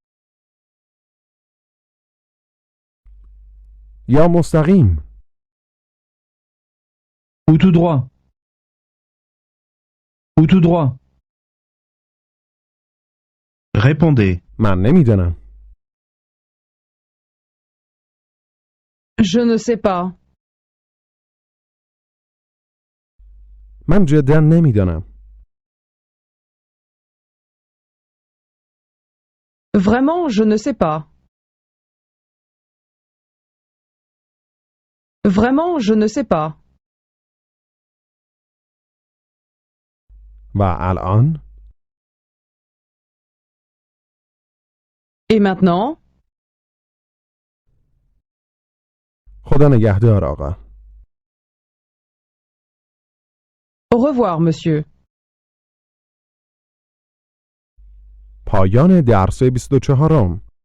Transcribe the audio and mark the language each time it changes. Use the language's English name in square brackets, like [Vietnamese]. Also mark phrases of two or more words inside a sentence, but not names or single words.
[Persian] یا مستقیم؟ [French] Ou tout droit? Ou tout droit? Répondez. [Persian] من نمیدانم. [French] Je ne sais pas. [Persian] من جدا نمیدانم. [French] Vraiment, je ne sais pas. Vraiment, je ne sais pas. [Persian] و الان؟ [French] Et maintenant? [Persian] خدا نگهدار آقا. [French] Au revoir, monsieur. [Persian] پایان درس 24